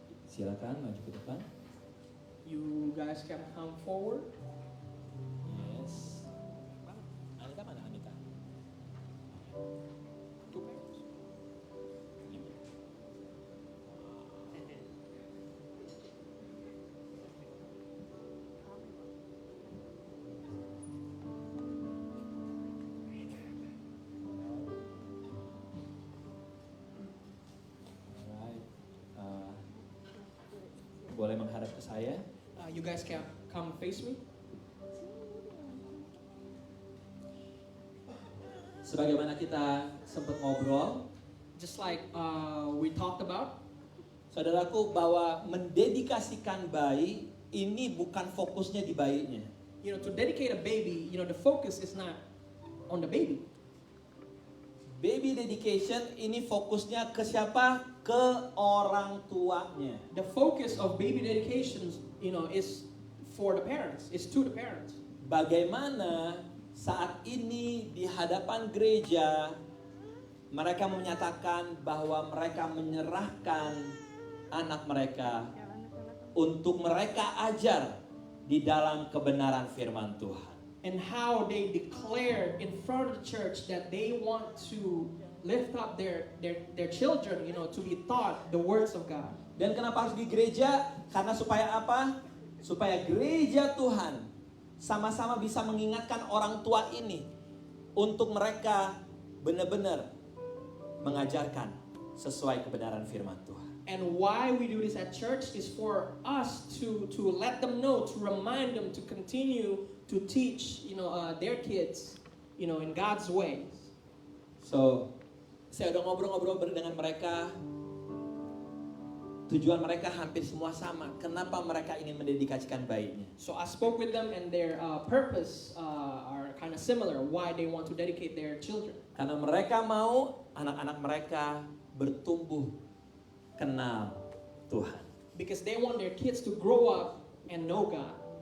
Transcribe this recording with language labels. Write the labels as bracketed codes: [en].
[id] Silakan maju ke depan. [en] You guys can come forward. [id] Yes. Anita mana Anita? [en] Two parents. Alright. [id] Boleh menghadap ke saya. [en] You guys can come face me. [id] Sebagaimana kita sempat ngobrol, [en] Just like we talked about, [id] saudaraku, bahwa mendedikasikan bayi ini bukan fokusnya di bayinya. [en] you know, to dedicate a baby, you know, the focus is not on the baby. Baby dedication [id] ini fokusnya ke siapa? Ke orang tuanya. [en] The focus of baby dedications, you know, is for the parents. It's to the parents. [id] Bagaimana saat ini di hadapan gereja mereka menyatakan bahwa mereka menyerahkan anak mereka untuk mereka ajar di dalam kebenaran firman Tuhan. [en] And how they declared in front of the church that they want to lift up their children, you know, to be taught the words of God. [id] Dan kenapa harus di gereja? Karena supaya apa? Supaya gereja Tuhan sama-sama bisa mengingatkan orang tua ini untuk mereka benar-benar mengajarkan sesuai kebenaran firman Tuhan. [en] And why we do this at church is for us to let them know, to remind them to continue to teach, their kids, in God's ways. [id] So, saya udah ngobrol-ngobrol dengan mereka. Tujuan mereka hampir semua sama. Kenapa mereka ingin mendedikasikan bayinya? [en] So I spoke with them, and their purpose are kind of similar. Why they want to dedicate their children? [id] Karena mereka mau anak-anak mereka bertumbuh kenal Tuhan. [en] Because they want their kids to grow up and know God.